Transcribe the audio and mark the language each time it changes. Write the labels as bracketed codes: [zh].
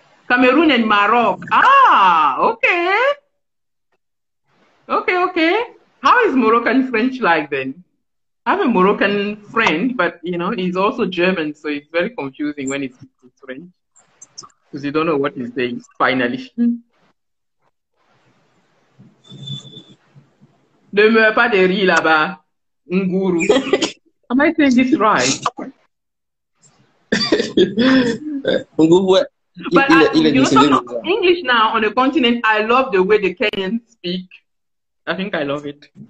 [en] Cameroon and Maroc. Ah, okay. Okay. How is Moroccan French like then? I have a Moroccan friend, but he's also German, so it's very confusing when he speaks French because you don't know what he's saying. Finally, [fr] ne meurs pas de rire là-bas, Nguru. [en] Am I saying this right? But talking English now on the continent, I love the way the Kenyans speak. I think I love it.